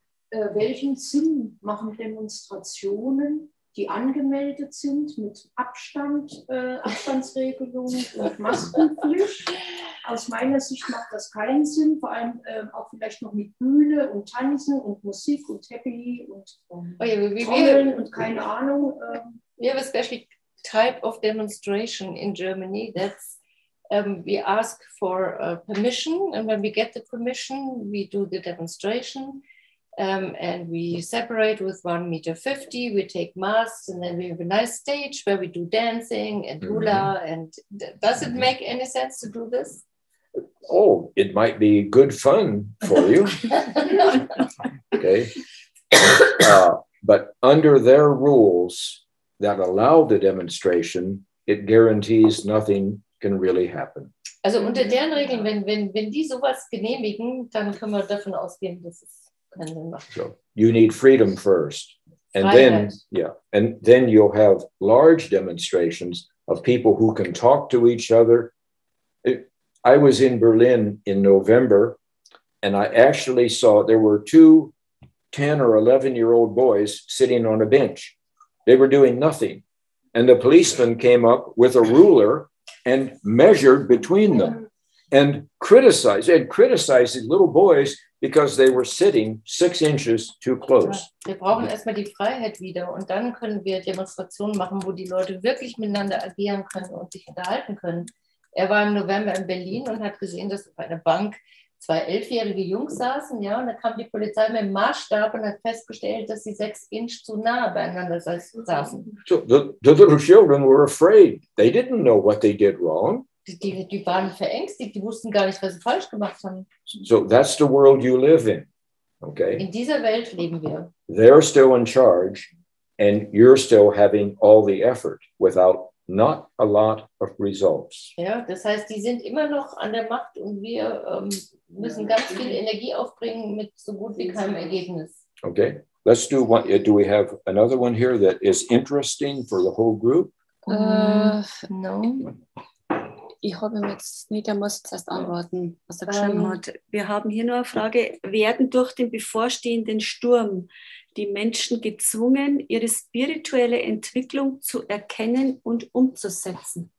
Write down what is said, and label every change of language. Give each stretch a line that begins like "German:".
German: Welchen Sinn machen Demonstrationen, die angemeldet sind mit Abstandsregelungen und Maskenpflicht? Aus meiner Sicht macht das keinen Sinn, vor allem auch vielleicht noch mit Bühne und Tanzen und Musik und Happy und Trommeln und keine Ahnung.
English: We have a special type of demonstration in Germany. That's we ask for permission, and when we get the permission, we do the demonstration. And we separate with 1.50 meters, we take masks, and then we have a nice stage where we do dancing and hula. And does it make any sense to do this? Oh, it might be good fun for you. Okay. But under their rules that allow the demonstration, it guarantees nothing can really happen.
German: Also unter deren Regeln, wenn die sowas genehmigen, dann können wir davon ausgehen, dass es keinen Sinn macht.
English: So you need freedom first. And then you'll have large demonstrations of people who can talk to each other. I was in Berlin in November, and I actually saw there were 2 10 or 11-year-old boys sitting on a bench. They were doing nothing. And the policeman came up with a ruler and measured between them and criticized these little boys because they were sitting 6 inches too close.
German: Wir brauchen erstmal die Freiheit wieder und dann können wir Demonstrationen machen, wo die Leute wirklich miteinander agieren können und sich unterhalten können. Er war im November in Berlin und hat gesehen, dass auf einer Bank 2 11-jährige Jungs saßen, ja, und da kam die Polizei mit dem Maßstab und hat festgestellt, dass sie 6 Inch zu nah beieinander saßen.
English: So the little children were afraid. They didn't know what they did wrong.
German: Die waren verängstigt, die wussten gar nicht, was sie falsch gemacht haben.
English: So that's the world you live in, okay?
German: In dieser Welt leben wir.
English: They're still in charge, and you're still having all the effort without not a lot of results.
German: Ja, das heißt, die sind immer noch an der Macht und wir müssen ganz viel Energie aufbringen mit so gut wie keinem Ergebnis.
English: Okay, let's do one. Do we have another one here that is interesting for the whole group? No.
German: Ich habe mir jetzt nicht, er muss jetzt erst antworten, was er geschrieben hat. Wir haben hier nur eine Frage. Werden durch den bevorstehenden Sturm die Menschen gezwungen, ihre spirituelle Entwicklung zu erkennen und umzusetzen?